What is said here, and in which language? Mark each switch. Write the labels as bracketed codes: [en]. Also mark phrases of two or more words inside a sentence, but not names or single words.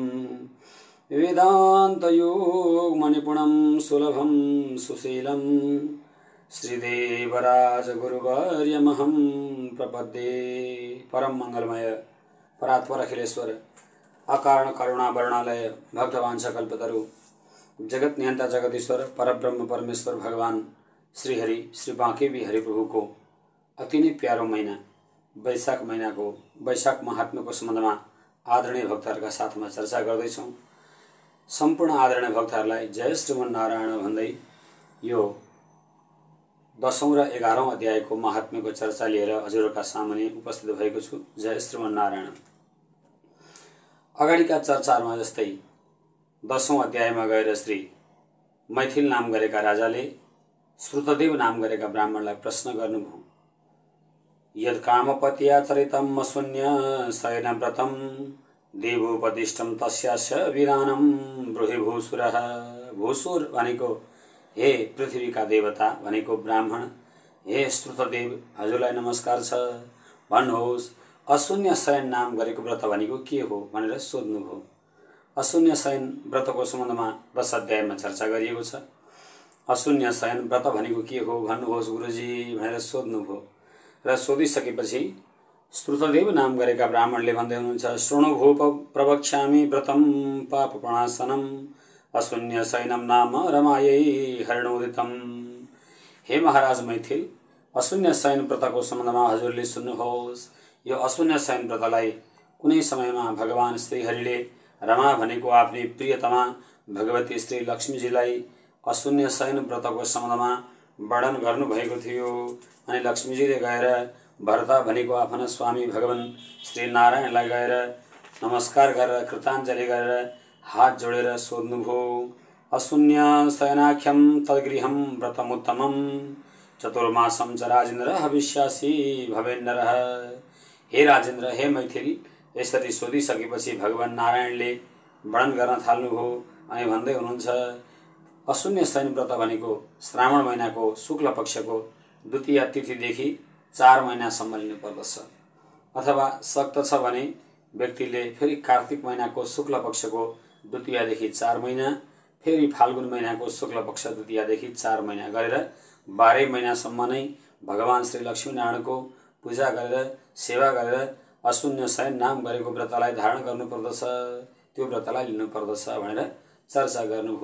[sa] वेदान्तयोगमणिपुणं सुलभं सुशीलं श्रीदेवराज गुरुवर्यमहं प्रपद्ये। [ne] परम मंगलमय परात्पर अखिलेश्वर अकारण करुणा वर्णालय भक्तवांछा कल्पतरु जगत नियंता जगदीश्वर परब्रह्म परमेश्वर भगवान श्री हरि श्री बांके बिहारी प्रभु को अति नै प्यारो महीना वैशाख महीना को वैशाख महात्म्य को संबंध में आदरणीय भक्तहरुका साथ में चर्चा गर्दैछौं। संपूर्ण आदरणीय भक्तहरुलाई [sa] जय श्रीमन्नारायण [ne] भन्दै यो 10औं र 11औं अध्यायको महात्म्यको चर्चा लिएर हजुरहरुका सामुन्ने उपस्थित भएको छु। [sa] जय श्रीमन्नारायण। [ne] अगाडिका चर्चाहरुमा जस्तै 10औं अध्यायमा गएर श्री मैथिल नाम गरेका राजाले श्रुतदेव नाम गरेका ब्राह्मणलाई प्रश्न गर्नुभयो। [sa] यद कामपत्याचरितम् अशून्य शयनव्रतं देवोपदिष्टं तस्यास्य विधानं ब्रूहि भूसुरः। [ne] भूसुर भनेको हे पृथ्वीका देवता भनेको ब्राह्मण, हे श्रुतदेव हजुरलाई नमस्कार छ, भन्नुहोस् अशून्य शयन नाम गरेको व्रत भनेको के हो भनेर सोध्नुभयो। अशून्य शयन व्रतको सम्बन्धमा 10 अध्यायमा चर्चा गरिएको छ। अशून्य शयन व्रत भनेको के हो भन्नुहोस् गुरुजी भनेर सोध्नुभयो र सोधिसकेपछि श्रुतदेव नाम गरेका ब्राह्मणले भन्दै हुनुहुन्छ, [sa] शृणुभूप प्रवक्ष्यामि व्रतं पापप्रणाशनम् अशून्य शयनम नाम रमायै हरिणोदितम। [ne] हे महाराज मैथिल, अशून्य शयन व्रतको सम्बन्धमा हजुरले सुन्नुहोस्। यो अशून्य शयन व्रतलाई कुनै समयमा भगवान श्रीहरिले रमा भनेको आफ्नी प्रियतमा भगवती श्री लक्ष्मीजीलाई अशून्य शयन व्रतको सम्बन्धमा वर्णन गर्नुभएको थियो। अनि लक्ष्मीजीले गएर भरता भनेको आफ्ना स्वामी भगवान श्री नारायणलाई गएर नमस्कार गरेर कृताञ्जली गरेर हात जोडेर सोध्नुभयो, [sa] अशून्य शयनाख्यम तद्गृहं व्रतमुत्तमं चतुर्मासं च राजेन्द्र हविष्यासी भवेन्नरः। [ne] हे राजेन्द्र, हे मैथिल, यसरी सोधिसकेपछि भगवान नारायणले वर्णन गर्न थाल्नुभयो अनि भन्दै हुनुहुन्छ, अशून्य शयन व्रत भनेको श्रावण महिनाको शुक्ल पक्षको द्वितीय तिथिदेखि 4 महिनासम्म लिनुपर्दछ, अथवा शक्त छ भने व्यक्तिले फेरि कार्तिक महिनाको शुक्ल पक्षको द्वितीयदेखि 4 महिना, फेरि फाल्गुन महिनाको शुक्ल पक्ष द्वितीयदेखि 4 महिना गरेर 12 महिनासम्म नै भगवान श्री लक्ष्मीनारायणको पूजा गरेर सेवा गरेर अशून्य शयन नाम गरेको व्रतलाई धारण गर्नुपर्दछ, त्यो व्रतलाई लिनुपर्दछ भनेर चर्चा गर्नुभयो।